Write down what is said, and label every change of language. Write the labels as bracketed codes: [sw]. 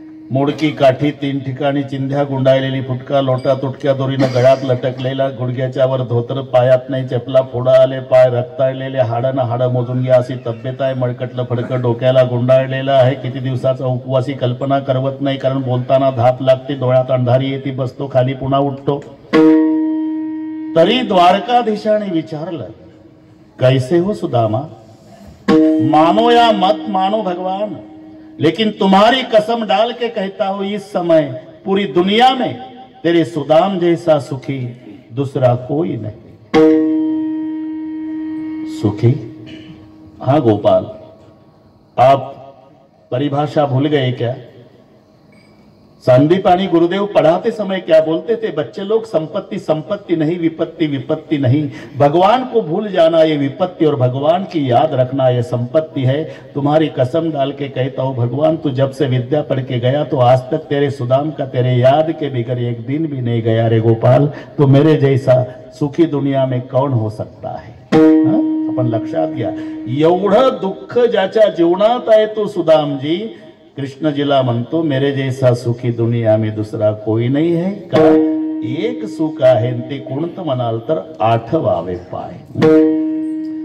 [mr] मोडकी काठी 3 ठिकाणी चिंध्या गुंडाळलेली, फुटका लोटा तुटक्या दोरीनं गळ्यात लटकलेला, गुडघ्याच्या वर धोतर, पायात नाही चपला, फोडा आले पाय, रक्ताळलेले, हाडानं हाडं मोजून घ्या अशी तब्येत आहे. मळकटलं फडकं डोक्याला गुंडाळलेलं आहे. किती दिवसाचा उपवासी कल्पना करवत नाही, कारण बोलताना धाप लागते, डोळ्यात अंधारी येते, बसतो खाली पुन्हा उठतो. तरी द्वारकाधीशाने विचारलं, [hi] कैसे हो सुदामा, मानो या मत मानो भगवान, लेकिन तुम्हारी कसम डाल के कहता हूं इस समय पूरी दुनिया में तेरे सुदाम जैसा सुखी दूसरा कोई नहीं। सुखी? हाँ गोपाल, आप परिभाषा भूल गए क्या? संदीपानी गुरुदेव पढ़ाते समय क्या बोलते थे? बच्चे लोग, संपत्ति संपत्ति नहीं, विपत्ति विपत्ति नहीं। भगवान को भूल जाना ये विपत्ति और भगवान की याद रखना ये संपत्ति है। तुम्हारी कसम डाल के कहता हूं भगवान, तू जब से विद्या पढ़ के गया तो आज तक तेरे सुदाम का तेरे याद के बिगर एक दिन भी नहीं गया रे गोपाल। तो मेरे जैसा सुखी दुनिया में कौन हो सकता है? [mr] आपण लक्षात घ्या, एवढं दुःख ज्याच्या जीवनात आहे तो सुदामजी कृष्णजीला म्हणतो [hi] मेरे जैसा सुखी दुनिया में दूसरा कोई नहीं है [mr] का? एक सुख आहे ते कोणतं म्हणाल तर आठवावे पाय।